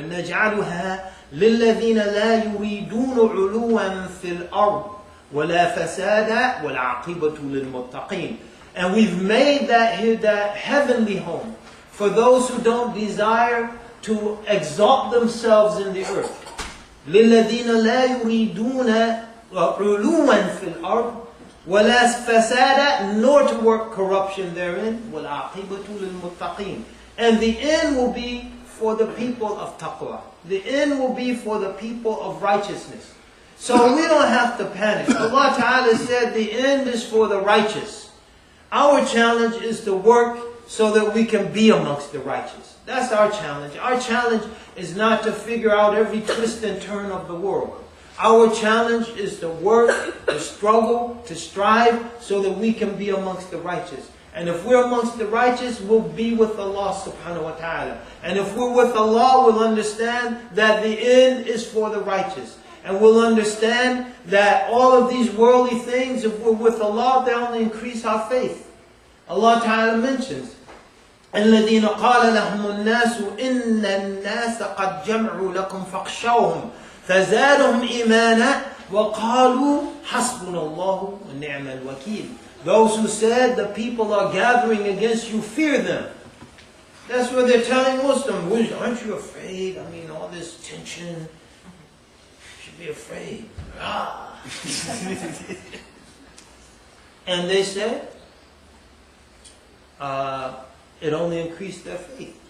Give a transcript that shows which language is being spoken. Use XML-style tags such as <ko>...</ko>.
<ar>نَجْعَلُهَا لِلَّذِينَ لَا يُرِيدُونَ عُلُوًا فِي الْأَرْضِ وَلَا فَسَادًا وَالْعَاقِبَةُ لِلْمُتَّقِينَ.</ar> <en>And we've made that heavenly home for those who don't desire to exalt themselves in the earth.</en> <ar>لِلَّذِينَ لَا يُرِيدُونَ عُلُوًا فِي الْأَرْضِ وَلَا فَسَادًا,</ar> <en>nor to work corruption therein.</en> <ar>وَالْعَاقِبَةُ لِلْمُتَّقِينَ.</ar> <en>And the end will be for the people of taqwa. The end will be for the people of righteousness. So we don't have to panic. Allah Ta'ala said the end is for the righteous. Our challenge is to work so that we can be amongst the righteous. That's our challenge. Our challenge is not to figure out every twist and turn of the world. Our challenge is to work, to struggle, to strive, so that we can be amongst the righteous. And if we're amongst the righteous, we'll be with Allah subhanahu wa ta'ala. And if we're with Allah, we'll understand that the end is for the righteous. And we'll understand that all of these worldly things, if we're with Allah, they only increase our faith. Allah ta'ala mentions,</en> <ar>الَّذِينَ قَالَ لَهُمُ النَّاسُ إِنَّ النَّاسَ قَدْ جَمْعُوا لَكُمْ فَاخْشَوْهُمْ فَزَادَهُمْ إِيمَانًا وَقَالُوا حَسْبُنَا اللَّهُ وَنِعْمَ الْوَكِيلُ.</ar> <en>Those who said the people are gathering against you, fear them. That's what they're telling Muslims. Aren't you afraid? I mean, all this tension. You should be afraid. And they said, it only increased their faith.</en>